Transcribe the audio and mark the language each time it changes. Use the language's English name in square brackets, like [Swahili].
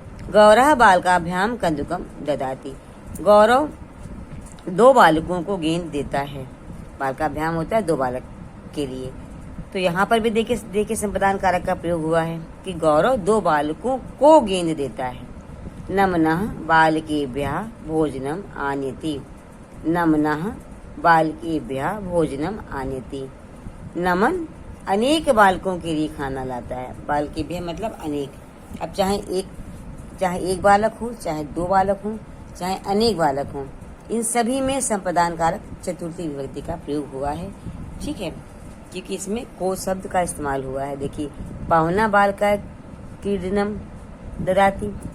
[Sanskrit] गौरव बालकाभ्याम कंदुकम ददाति। [Hindi] गौरव दो बालकों को गेंद देता है। बालकाभ्याम होता है दो बालक के लिए। तो यहाँ पर भी देखिए संप्रदान कारक का प्रयोग हुआ है कि गौरव दो बालकों को गेंद देता है। [Sanskrit] नमनः बालकेभ्यः भोजनम आनयति। नमनः बालकेभ्यः भोजनम आनयति। [Hindi] नमन अनेक बालकों के लिए खाना लाता है। बालकेभ्यः मतलब अनेक। अब चाहे एक चाहे एक बालक हो, चाहे दो बालक हो, चाहे अनेक बालक हो, इन सभी में संप्रदान कारक चतुर्थी विभक्ति का प्रयोग हुआ है। ठीक है, क्योंकि इसमें को शब्द का इस्तेमाल हुआ है। देखिए, [Sanskrit] पवना बालका क्रीडनम ददाति।